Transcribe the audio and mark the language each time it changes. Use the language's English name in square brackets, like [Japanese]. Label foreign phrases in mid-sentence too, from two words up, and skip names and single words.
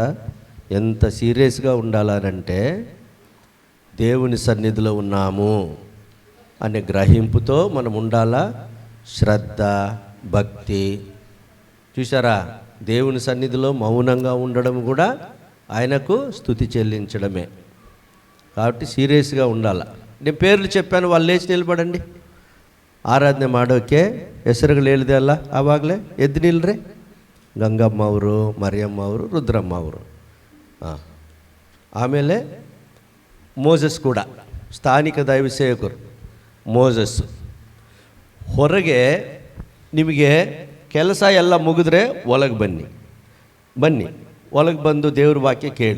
[Telugu] ఎంత సీరియస్గా ఉండాలనంటే దేవుని సన్నిధిలో ఉన్నాము అనే గ్రహింపుతో మనం ఉండాలా. శ్రద్ధ, భక్తి. చూసారా, దేవుని సన్నిధిలో మౌనంగా ఉండడం కూడా ఆయనకు స్తుతి చెల్లించడమే. కాబట్టి సీరియస్గా ఉండాల. నేను పేర్లు చెప్పాను, వాళ్ళు లేచి ನಿಲ್ಬಡಂడి. [Kannada] ಆರಾಧನೆ ಮಾಡೋಕ್ಕೆ ಹೆಸರುಗಳು ಹೇಳಿದೆ ಅಲ್ಲ ಆವಾಗಲೇ, ಎದ್ದು ನಿಲ್ರಿ. ಗಂಗಮ್ಮ ಅವರು, ಮರಿಯಮ್ಮ ಅವರು, ರುದ್ರಮ್ಮ ಅವರು. ಆಮೇಲೆ ಮೋಸಸ್ ಕೂಡ ಸ್ಥಾನಿಕ ದೈವ ಸೇವಕರು. ಮೋಸಸ್ ಹೊರಗೆ ನಿಮಗೆ ಕೆಲಸ ಎಲ್ಲ ಮುಗಿದ್ರೆ ಒಳಗೆ ಬನ್ನಿ ಒಳಗೆ ಬಂದು ದೇವ್ರ ವಾಕ್ಯ ಕೇಳಿ.